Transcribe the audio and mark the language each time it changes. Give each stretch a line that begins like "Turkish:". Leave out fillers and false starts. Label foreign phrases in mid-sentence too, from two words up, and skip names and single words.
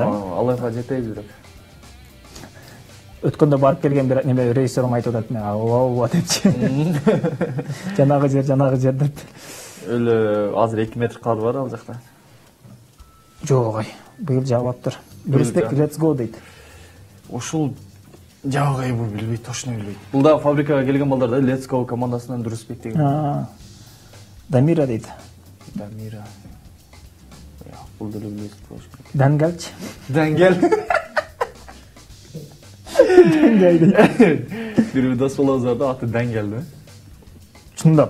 Kyrgyz: Алайга жетейбиз бирок. Өткөндө барып келген бир неме рейсерим айтып атат, мен ооба депчи. Жанагы жер деп. Өлө азыр 2 метр кар бар ал жакта. Жок ай, быйыл жаабаптыр. Бирстек
English: let's go
Kyrgyz: дейт. Ушул жагай бул билбейт, точно билбейт. Бул да фабрикага келген балдар да
English: let's go
Kyrgyz: командасынан Дурусбек деген. Дамира дейт. Дамира. Бул деле билбейт. Дангелчи. Дангел. Бир дос болобуз да, аты Дангел да. Чындап.